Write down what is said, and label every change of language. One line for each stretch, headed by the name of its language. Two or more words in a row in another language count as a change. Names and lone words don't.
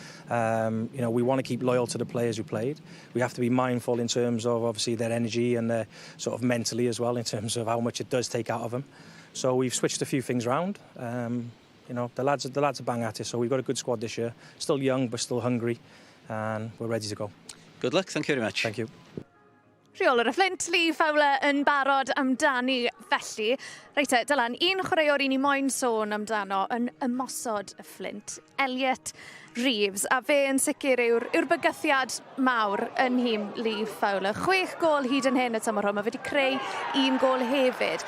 English: We want to keep loyal to the players who played. We have to be mindful in terms of obviously their energy and their sort of mentally as well in terms of how much it does take out of them. So we've switched a few things around. The lads are bang at it, so we've got a good squad this year. Still young, but still hungry, and we're ready to go. Good luck. Thank you very much. Thank you.
Welsh: Rheolwr y Flint, Lee Fowler yn barod amdani felly. Reit Dylan, un chwaraewr I ni moyn sôn amdano yn ymosod y Flint, Elliot Reeves, a fe yn sicr yw'r bygythiad mawr yn hym Lee Fowler. 6 gôl hyd yn hyn y tymor hwn, mae wedi creu 1 gôl hefyd.